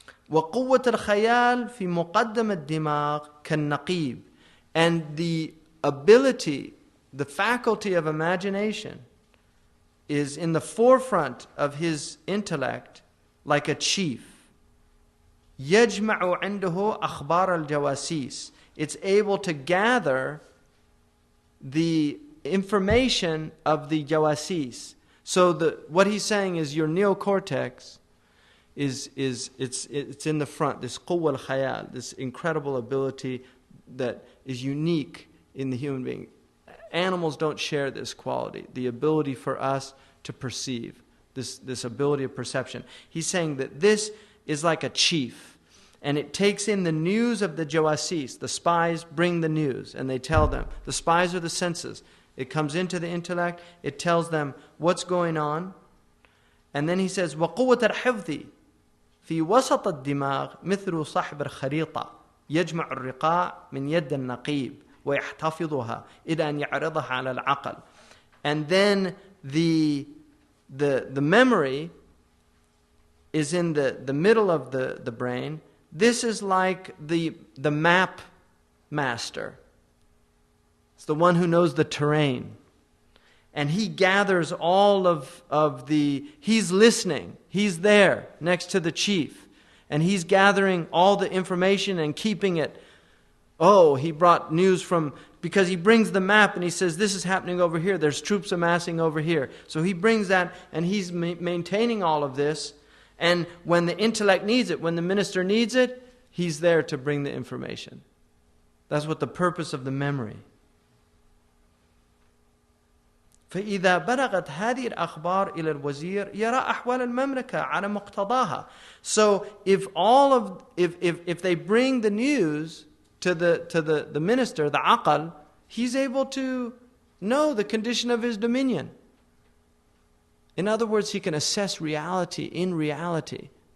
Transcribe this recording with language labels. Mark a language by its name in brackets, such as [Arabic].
[Arabic] وَقُوَّةَ الْخَيَالِ فِي مُقَدَّمَ الدِّمَاغِ كَالنَّقِيبِ. [English] And the ability, the faculty of imagination is in the forefront of his intellect like a chief. [Arabic] يَجْمَعُ عِنْدَهُ أَخْبَارَ الْجَوَاسِيسِ. [English] It's able to gather the information of the jawasis. So what he's saying is your neocortex it's in the front, this quwwa al-khayal, this incredible ability that is unique in the human being. Animals don't share this quality, the ability for us to perceive, this ability of perception. He's saying that this is like a chief, and it takes in the news of the jawasis. The spies bring the news, and they tell them. The spies are the senses. It comes into the intellect, it tells them what's going on. And then he says, [Arabic] وَقُوَّةَ الْحِفْظِ في وسط الدماغ مثل صاحب الخريطة يجمع الرقاع من يد النقيب ويحتفظها إلى أن يعرضها على العقل. [English] And then the memory is in the middle of the brain. This is like the map master. It's the one who knows the terrain. And he gathers all of the, he's listening. He's there next to the chief. And he's gathering all the information and keeping it. Oh, he brought news from, because he brings the map and he says, this is happening over here. There's troops amassing over here. So he brings that and he's maintaining all of this. And when the intellect needs it, when the minister needs it, he's there to bring the information. That's what the purpose of the memory. [Arabic] فإذا بلغت هذه الأخبار إلى الوزير يرى أحوال المملكة على مقتضاها. [English] So if they bring the news to the minister, the aqal, he's able to know the condition of his dominion. In other words, he can assess reality in reality.